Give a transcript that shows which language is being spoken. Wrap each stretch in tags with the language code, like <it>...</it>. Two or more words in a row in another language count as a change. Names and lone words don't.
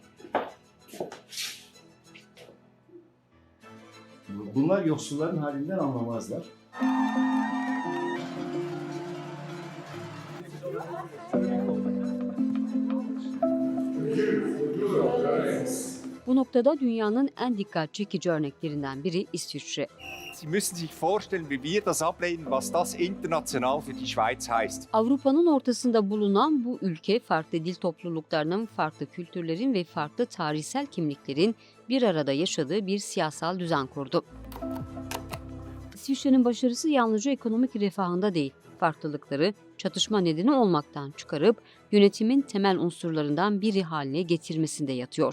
<tr>Bunlar yoksulların halinden anlamazlar. Bu noktada dünyanın en dikkat çekici örneklerinden biri İsviçre.</tr> <de>Sie müssen sich vorstellen, wie wir das ablehnen, was das international für die Schweiz heißt.</de> <tr>Avrupa'nın ortasında bulunan bu ülke farklı dil topluluklarının, farklı kültürlerin ve farklı tarihsel kimliklerin bir arada yaşadığı bir siyasal düzen kurdu. İsviçre'nin başarısı yalnızca ekonomik refahında değil, farklılıkları çatışma nedeni olmaktan çıkarıp yönetimin temel unsurlarından biri haline getirmesinde yatıyor.</tr>